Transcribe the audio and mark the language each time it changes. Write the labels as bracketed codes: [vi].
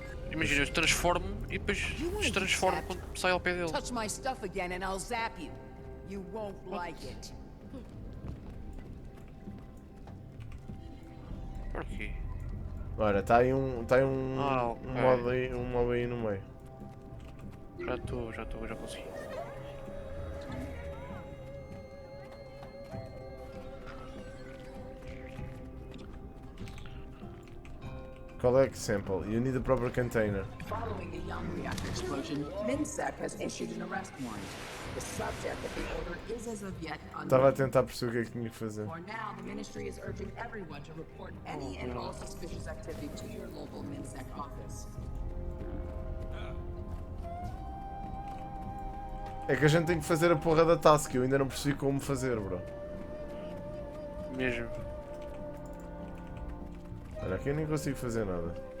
[pt] Imagina, eu transformo e depois destransformo quando sai ao pé dele. [en] Touch my stuff again and I'll zap you. You won't like it. [pt] Por quê? Ora, está aí um [en] okay. [pt] um mob aí no meio. Já consegui. [en] Collect sample. You need a proper container. Following the young reactor explosion, MinSec has issued an arrest warrant. The subject of the order is as of yet unknown. [pt] Estava a tentar perceber o que é que tinha que fazer. [en] For now, the ministry is urging everyone to report any and all suspicious activity to your local MinSec office. [pt] É que a gente tem que fazer a porra da task, eu ainda não percebi como fazer, bro. Mesmo. Olha, aqui eu nem consigo fazer nada.